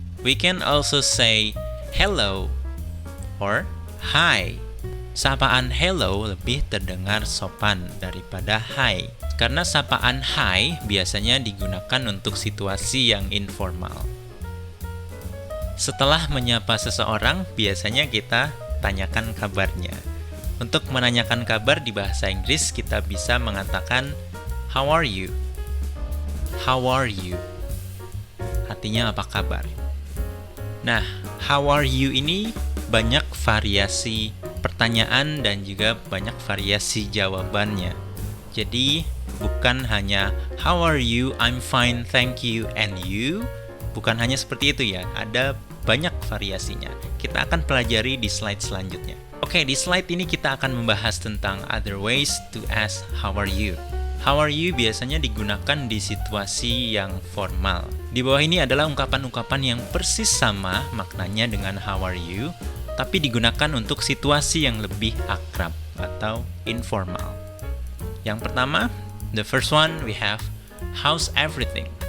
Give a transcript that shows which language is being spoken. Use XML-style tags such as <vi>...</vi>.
<en>We can also say hello or hi.</en> <id>Sapaan hello lebih terdengar sopan daripada hi. Karena sapaan hi biasanya digunakan untuk situasi yang informal. Setelah menyapa seseorang, biasanya kita tanyakan kabarnya. Untuk menanyakan kabar di bahasa Inggris, kita bisa mengatakan</id> <en>how are you? How are you?</en> <id>Artinya apa kabar? Nah, how are you ini banyak variasi pertanyaan dan juga banyak variasi jawabannya. Jadi, bukan hanya</id> <en>how are you, I'm fine, thank you, and you.</en> <id>Bukan hanya seperti itu ya, ada banyak variasinya. Kita akan pelajari di slide selanjutnya. Oke, di slide ini kita akan membahas tentang</id> <en>other ways to ask how are you. How are you</en> <id>biasanya digunakan di situasi yang formal. Di bawah ini adalah ungkapan-ungkapan yang persis sama maknanya dengan</id> <en>how are you,</en> <id>tapi digunakan untuk situasi yang lebih akrab atau informal. Yang pertama,</id> <en>the first one we have how's everything?</en>